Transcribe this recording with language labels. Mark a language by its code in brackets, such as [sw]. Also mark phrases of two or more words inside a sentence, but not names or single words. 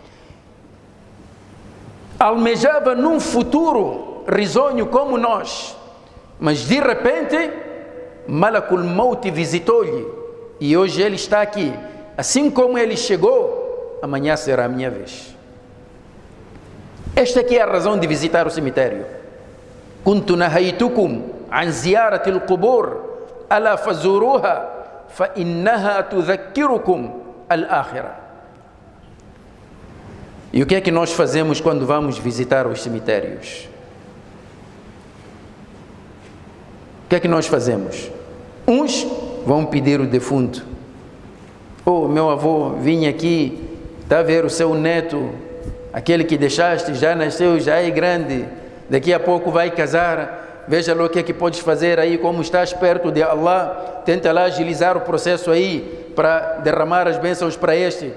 [pt] almejava num futuro risonho como nós, mas de repente [ar] ملك الموت [pt] visitou-lhe e hoje ele está aqui. Assim como ele chegou, amanhã será a minha vez. Esta aqui é a razão de visitar o cemitério. [ar] كنت نهيتكم عن زيارة القبور ألا فزوروها فإنها تذكركم الآخرة. [pt] E o que é que nós fazemos quando vamos visitar os cemitérios? O que é que nós fazemos? Uns vão pedir o defunto. Oh, meu avô, vim aqui, está a ver o seu neto, aquele que deixaste, já nasceu, já é grande, daqui a pouco vai casar, veja lá o que é que podes fazer aí, como estás perto de Allah, tenta lá agilizar o processo aí, para derramar as bênçãos para este.